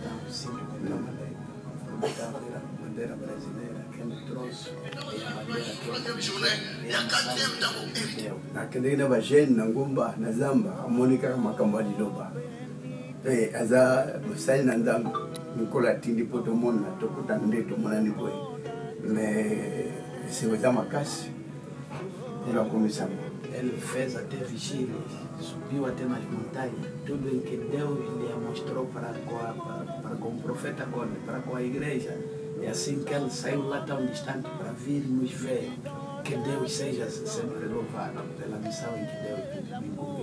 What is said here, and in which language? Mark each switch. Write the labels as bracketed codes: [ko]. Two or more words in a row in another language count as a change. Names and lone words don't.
[ln] nakendekena bajene na ngomba na zamba amoni kaka makambo ya liloba mpe aza mosali na nzambe mikolo atindi mpo tomona tokutana nde tomonani boye mais esengo eza makasi elakomisama. [pt] Ele fez até vigília, subiu até nas montanhas, tudo em que Deus lhe mostrou para com o profeta Conde, para com a igreja. É assim que ele saiu lá tão distante para vir nos ver. Que Deus seja sempre louvado pela missão em que Deus me incumbiu.